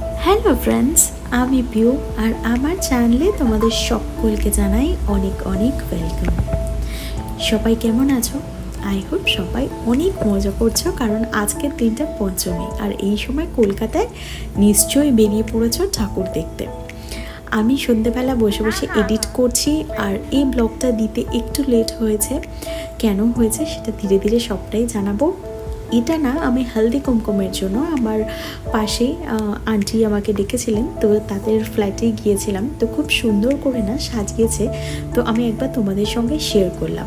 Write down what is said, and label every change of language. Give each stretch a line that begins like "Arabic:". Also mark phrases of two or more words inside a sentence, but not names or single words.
English: hello friends
Bangla: আমি পিয়ু আর আমার চ্যানেলে তোমাদের সকলকে জানাই অনেক অনেক ওয়েলকাম। সবাই কেমন আছো?
English: I hope
Bangla: সবাই অনেক মজা করছো কারণ আজকের দিনটা পঞ্চমী আর এই সময় কলকাতায় নিশ্চয়ই বেরিয়ে পড়েছো ঠাকুর দেখতে। আমি সন্ধ্যাবেলা বসে বসে এডিট করছি আর এই ব্লগটা দিতে একটু লেট হয়েছে। কেন হয়েছে সেটা ধীরে ধীরে সবটাই জানাবো। এটা না আমি হলদি কুমকুমের জন্য আমার পাশে আন্টি আমাকে ডেকেছিলেন, তো তাদের ফ্ল্যাটে গিয়েছিলাম, তো খুব সুন্দর করে না সাজিয়েছে, তো আমি একবার তোমাদের সঙ্গে শেয়ার করলাম।